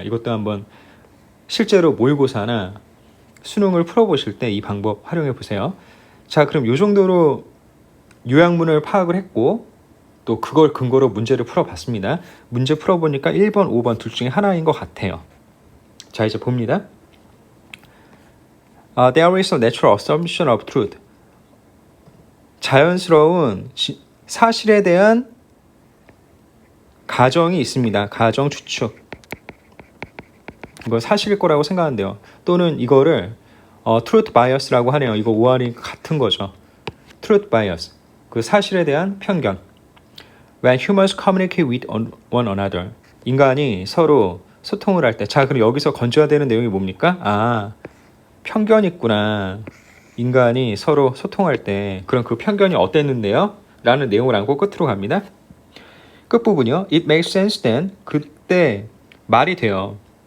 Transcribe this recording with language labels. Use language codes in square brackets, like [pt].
[ko] 이것도 한번 실제로 모의고사나 수능을 풀어보실 때 이 방법 활용해 보세요. 자, 그럼 이 정도로 요약문을 파악을 했고 또 그걸 근거로 문제를 풀어봤습니다. 문제 풀어보니까 1번, 5번 둘 중에 하나인 것 같아요. 자, 이제 봅니다. [en] There is a natural assumption of truth. [ko] 자연스러운 사실에 대한 가정이 있습니다. 가정 추측. 이거 사실일 거라고 생각하는데요. 또는 이거를 truth bias라고 하네요. 이거 오알이 같은 거죠. truth bias. 그 사실에 대한 편견. [en] When humans communicate with one another. [ko] 인간이 서로 소통을 할 때. 자, 그럼 여기서 건져야 되는 내용이 뭡니까? 편견이 있구나. 인간이 서로 소통할 때. 그럼 그 편견이 어땠는데요? 라는 내용을 안고 끝으로 갑니다. 끝부분이요. [en] It makes sense then. [ko] 그때 말이 돼요.